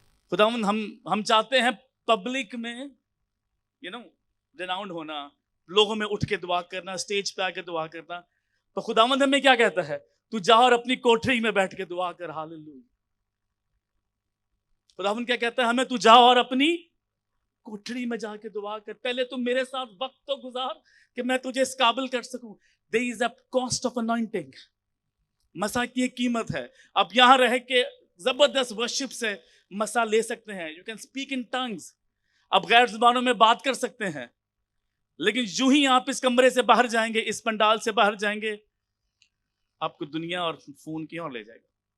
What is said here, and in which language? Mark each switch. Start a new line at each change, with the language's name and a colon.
Hindi: खुदावंद हम चाहते हैं पब्लिक में रिनाउंड होना, लोगों में उठ के दुआ करना, स्टेज पे आके दुआ करना। तो खुदावंद हमें क्या कहता है? तू जा और अपनी कोठरी में बैठ के दुआ कर। हालेलुया। खुदावंद क्या कहता है हमें? तू जा और अपनी कोठरी में जाके दुआ कर। पहले तुम मेरे साथ वक्त तो गुजार कि मैं तुझे इस काबिल कर सकूं।
English: There is a cost of anointing।
Hindi: मसा की एक कीमत है। अब यहां रह के जबरदस्त वर्शिप से मसा ले सकते हैं।
English: you can speak in tongues,
Hindi: अब गैर जुबानों में बात कर सकते हैं। लेकिन यूं ही आप इस कमरे से बाहर जाएंगे, इस पंडाल से बाहर जाएंगे, आपको दुनिया और फोन की ओर ले जाएगा।